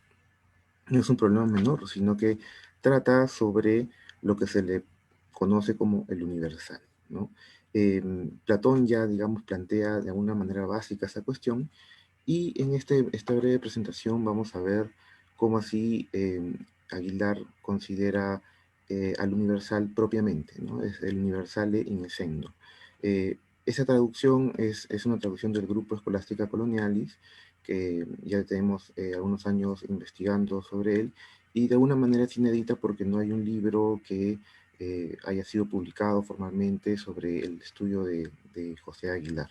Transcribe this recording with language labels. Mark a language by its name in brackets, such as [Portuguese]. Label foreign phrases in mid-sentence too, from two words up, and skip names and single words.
[Spanish] No es un problema menor, sino que trata sobre lo que se le conoce como el universal, ¿no? Platón ya, digamos, plantea de alguna manera básica esa cuestión, y en esta breve presentación vamos a ver cómo así Aguilar considera al universal propiamente, ¿no? Es el [Latin] universale in essendo. [Spanish] Esa traducción es una traducción del grupo Escolástica Colonialis, que ya tenemos algunos años investigando sobre él, y de alguna manera es inédita porque no hay un libro que haya sido publicado formalmente sobre el estudio de José Aguilar.